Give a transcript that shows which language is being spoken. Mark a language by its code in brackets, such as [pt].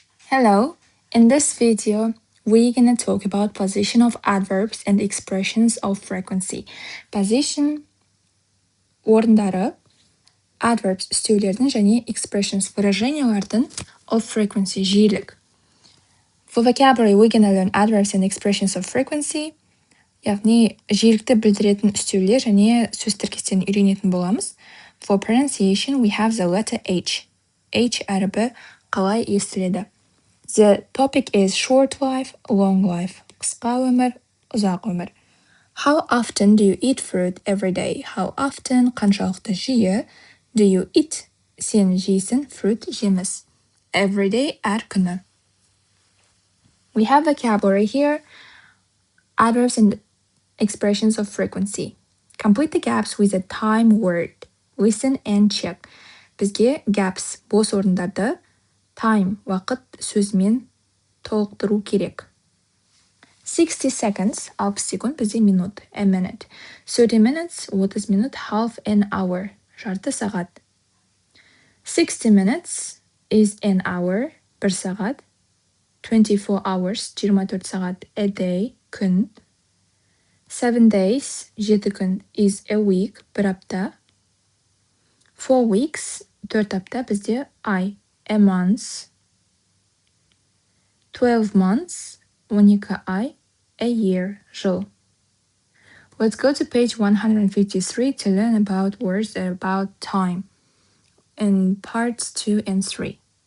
[en] Hello, in this video, we're gonna talk about position of adverbs and expressions of frequency. [kk] Position орындары, adverbs стилдердің және expressions выражениялардың of frequency жиілік. [en] For vocabulary, we're gonna learn adverbs and expressions of frequency. [kk] Яғни жиілікті білдіретін үстеулер және сөз тіркестерін үйренетін боламыз. [en] For pronunciation, we have the letter H. [kk] H әрібі қалай естіледі. [en] The topic is short life, long life. [kk] Қысқа өмір, ұзақ өмір. [en] How often do you eat fruit every day? How often, қаншалықты жиі, do you eat, [kk] сен жейсің, [en] fruit, жеміс. Every day, әр күні. We have vocabulary here, adverbs and expressions of frequency. Complete the gaps with a time word. Listen and check. [kk] Бізге gaps, бос орындарды, time, уақыт сөзімен толықтыру керек. [en] 60 seconds, 60 секунд, [kk] бізде минут, [en] a minute. 30 minutes, 30 минут, half an hour, жарты сағат. 60 minutes is an hour, бір сағат. 24 hours, 24 сағат, a day, күн. 7 days, 7 күн, is a week, бір апта. 4 weeks, 4 апта, [kk] бізде ай, [en] a month. 12 months, 12 ай, a year, жыл. Let's go to page 153 to learn about words about time in parts 2 and 3.